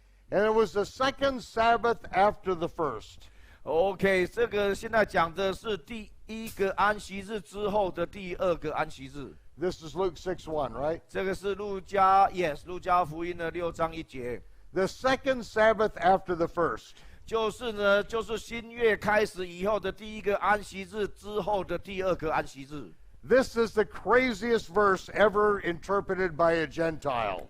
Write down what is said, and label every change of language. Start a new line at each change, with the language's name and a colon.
English: And it was the second Sabbath after the first.
Chinese: OK， 这个现在讲的是第一个安息日之后的第二个安息日。
English: This is Luke 6:1, right?
Chinese: 这个是路加福音的6章1节。
English: The second Sabbath after the first.
Chinese: 就是新月开始以后的第一个安息日之后的第二个安息日。
English: This is the craziest verse ever interpreted by a Gentile.